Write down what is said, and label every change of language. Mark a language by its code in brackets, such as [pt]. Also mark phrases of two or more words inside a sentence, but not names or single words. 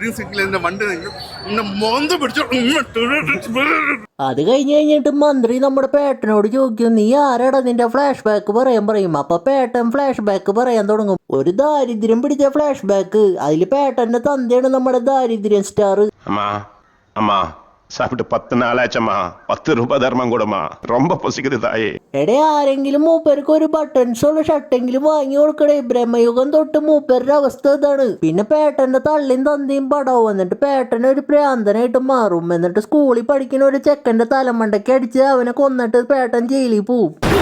[ml] അത് കഴിഞ്ഞിട്ട് മന്ത്രി നമ്മുടെ പേട്ടനോട് ചോദിക്കും, നീ ആരാടാ, നിന്റെ ഫ്ലാഷ് ബാക്ക് പറയാൻ പറയും. അപ്പൊ പേട്ടൻ ഫ്ലാഷ് ബാക്ക് പറയാൻ തുടങ്ങും. ഒരു ദാരിദ്ര്യം പിടിച്ച ഫ്ലാഷ് ബാക്ക്. അതിൽ പേട്ടന്റെ തന്തയാണ് നമ്മുടെ ദാരിദ്ര്യം സ്റ്റാർ. [ta] அம்மா அம்மா சாப்பிட்டு 10 நாளாச்சம்மா, 10 ரூபாய் தர்மம் கொடுமா, ரொம்ப பசிக்குது தாயே. [ml] എടേ ആരെങ്കിലും മൂപ്പർക്ക് ഒരു ബട്ടൺസ് ഉള്ള ഷർട്ടെങ്കിലും വാങ്ങി കൊടുക്കണേ. ബ്രഹ്മയുഗം തൊട്ട് മൂപ്പരുടെ അവസ്ഥ ഇതാണ്. പിന്നെ പേട്ടന്റെ തള്ളിയും തന്തിയും പടവും. എന്നിട്ട് പേട്ടൻ ഒരു പ്രാന്തനായിട്ട് മാറും. എന്നിട്ട് സ്കൂളിൽ പഠിക്കുന്ന ഒരു ചെക്കന്റെ തലമണ്ടയ്ക്ക് അടിച്ച് അവനെ കൊന്നിട്ട് പേട്ടൻ ജയിലിൽ പോവും.